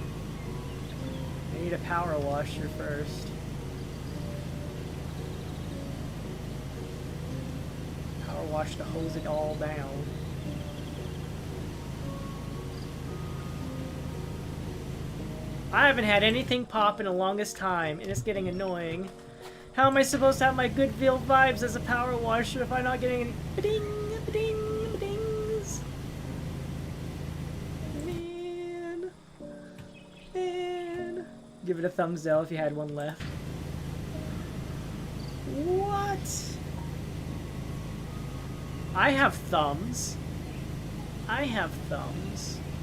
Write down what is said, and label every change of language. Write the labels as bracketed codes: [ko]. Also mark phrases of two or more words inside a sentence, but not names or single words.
[en] I need a power washer first. Power wash to hose it all down. I haven't had anything pop in the longest time, and it's getting annoying. How am I supposed to have my good feel vibes as a power washer if I'm not getting any ba-ding, ba-ding, ba-dings? Man. Give it a thumbs down if you had one left. What? I have thumbs. I have thumbs.